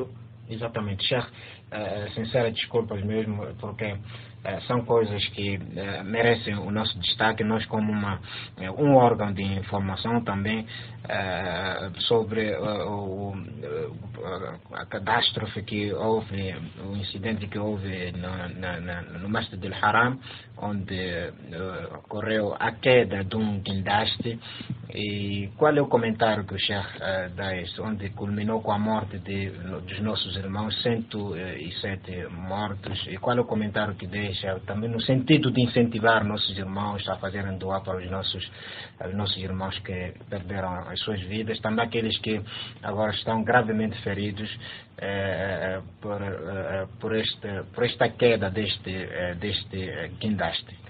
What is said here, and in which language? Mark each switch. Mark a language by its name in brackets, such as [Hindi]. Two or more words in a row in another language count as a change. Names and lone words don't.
[Portuguese] Exatamente, Sheikh, sincera desculpas mesmo, porque são coisas que merecem o nosso destaque. Nós, como um órgão de informação também sobre a catástrofe que houve, o incidente que houve no Masjid al-Haram, onde ocorreu a queda de um guindaste. E qual é o comentário que o Sheikh dá a isso, onde culminou com a morte dos nossos irmãos, 107 mortos, e qual é o comentário que deixa também no sentido de incentivar nossos irmãos a fazerem doar para os nossos irmãos que perderam as suas vidas, também aqueles que agora estão gravemente feridos por esta queda deste guindaste?